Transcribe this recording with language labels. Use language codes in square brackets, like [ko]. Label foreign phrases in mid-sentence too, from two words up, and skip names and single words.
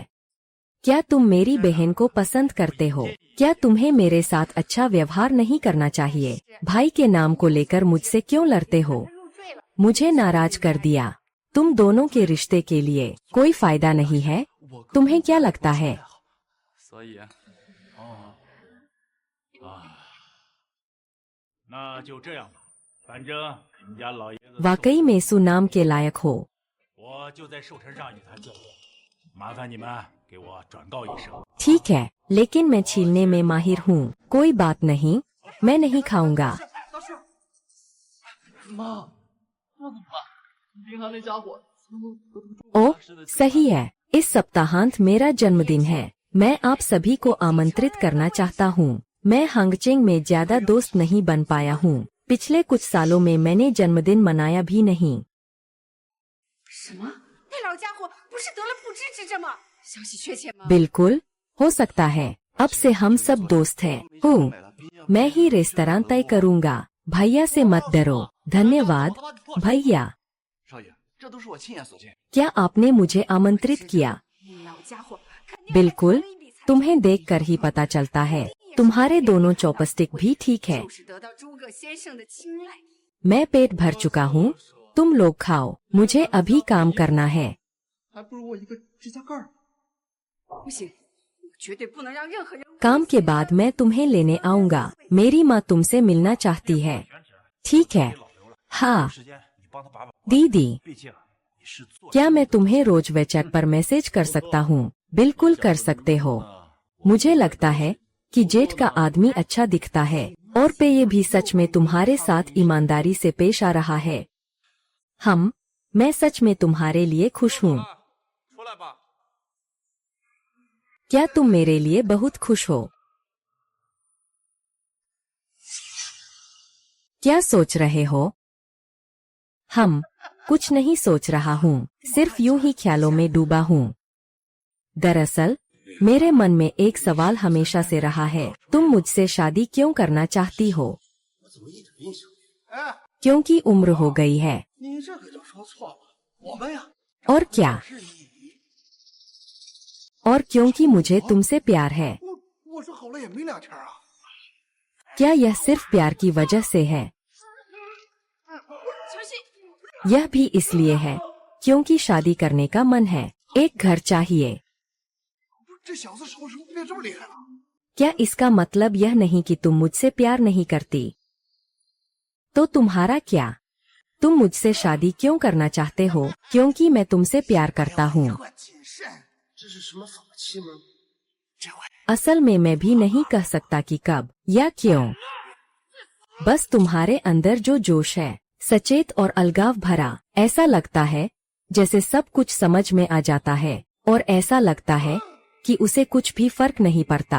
[hi] क्या तुम मेरी बहन को पसंद करते हो? क्या तुम्हें मेरे साथ अच्छा व्यवहार नहीं करना चाहिए? भाई के नाम को लेकर मुझसे क्यों लड़ते हो? [zh] 入赘了。 [hi] मुझे नाराज कर दिया। तुम दोनों के रिश्ते के लिए कोई फायदा नहीं है। तुम्हें क्या लगता है? [zh] 所以，那就这样吧，反正你们家老爷子 [hi] वाकई में सुनाम के लायक हो। [zh] 我就在寿辰上与他见面，麻烦你们给我转告一声。 [hi] ठीक है, लेकिन मैं छीलने में माहिर हूँ। कोई बात नहीं, मैं नहीं खाऊंगा। [zh] 妈，那怎么办？银行那家伙 [hi] ओ, सही है। इस सप्ताहांत मेरा जन्मदिन है। मैं आप सभी को आमंत्रित करना चाहता हूँ। मैं हंगचेंग में ज्यादा दोस्त नहीं बन पाया हूँ। पिछले कुछ सालों में मैंने जन्मदिन मनाया भी नहीं। [zh] 什么？那老家伙不是得了不治之症吗？消息确切吗？ [hi] बिल्कुल, हो सकता है। अब से हम सब दोस्त हैं। हूँ, मैं ही रेस्तरां तय करूँगा। भैया से मत डरो। धन्यवाद, भैया। [zh] 少爷，这都是我亲眼所见。 [hi] क्या आपने मुझे आमंत्रित किया? [zh] 那老家伙肯定 [hi] बिल्कुल, तुम्हें देखकर ही पता चलता है। तुम्हारे दोनों चॉपस्टिक भी ठीक है। [zh] 就是得到诸葛先生的青睐。 [hi] मैं पेट भर चुका हूँ। तुम लोग खाओ, मुझे अभी काम करना है। [zh] 还不如我一个指甲盖儿。不行，我绝对不能让任何人。 [hi] काम के बाद मैं तुम्हें लेने आऊंगा। मेरी माँ तुमसे मिलना चाहती है। ठीक है। हाँ [zh] 时间你帮他把把关， [hi] दीदी, [zh] 毕竟你是做 [hi] क्या मैं तुम्हें रोज वेचैट पर मैसेज कर सकता हूँ? बिल्कुल कर सकते हो। मुझे लगता है कि जेठ का आदमी अच्छा दिखता है और पे ये भी सच में तुम्हारे साथ ईमानदारी से पेश आ रहा है। मैं सच में तुम्हारे लिए खुश हूँ। [zh] 出来吧。 [hi] क्या तुम मेरे लिए बहुत खुश हो? क्या सोच रहे हो? कुछ नहीं सोच रहा हूँ, सिर्फ यूं ही ख्यालों में डूबा हूँ। दरअसल मेरे मन में एक सवाल हमेशा से रहा है, तुम मुझसे शादी क्यों करना चाहती हो? [zh] 我怎么一直印象？哎， [hi] क्योंकि उम्र हो गई है। [zh] 你这可就说错了。我们呀， [hi] और क्या? और क्योंकि मुझे तुमसे प्यार है। [zh] 我说好了也没两天啊。 [hi] क्या यह सिर्फ प्यार की वजह से है? [zh] 小心！ [hi] यह भी इसलिए है क्योंकि शादी करने का मन है, एक घर चाहिए। [zh] 这小子什么时候变这么厉害了？ [hi] क्या इसका मतलब यह नहीं कि तुम मुझसे प्यार नहीं करती? तो तुम्हारा क्या? तुम मुझसे शादी क्यों करना चाहते हो? क्योंकि मैं तुमसे प्यार करता हूँ। [zh] 可谨慎，这是什么法器吗？这回 [hi] असल में मैं भी नहीं कह सकता कि कब या क्यों। बस तुम्हारे अंदर जो जोश है, सचेत और अलगाव भरा, ऐसा लगता है जैसे सब कुछ समझ में आ जाता है और ऐसा लगता है कि उसे कुछ भी फर्क नहीं पड़ता।